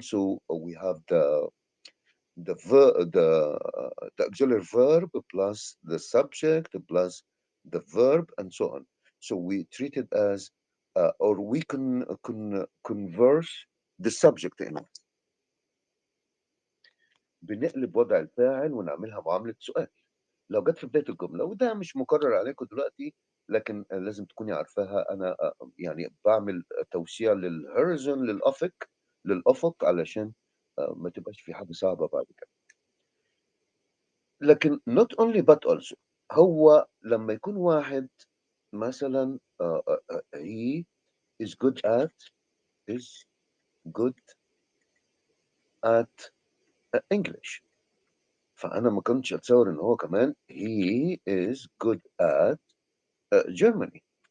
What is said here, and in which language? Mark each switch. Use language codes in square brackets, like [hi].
[en] So we have the auxiliary verb plus the subject plus the verb and so on. So we treat it as or we can converse the subject in it. [ar] بنقلب وضع الفاعل ونعملها معاملة سؤال لو جت في بداية الجملة، وده مش مكرر عليكم دلوقتي، لكن لازم تكوني عارفاها. أنا يعني بعمل توسيع للهوريزون للأفق علشان ما تبقاش في حاجة صعبة بعد كده. لكن [en] not only but also [ar] هو لما يكون واحد مثلا [en] he is good at is good at English، [ar] فأنا ما كنتش أتصور إن هو كمان [en] he is good at Germany.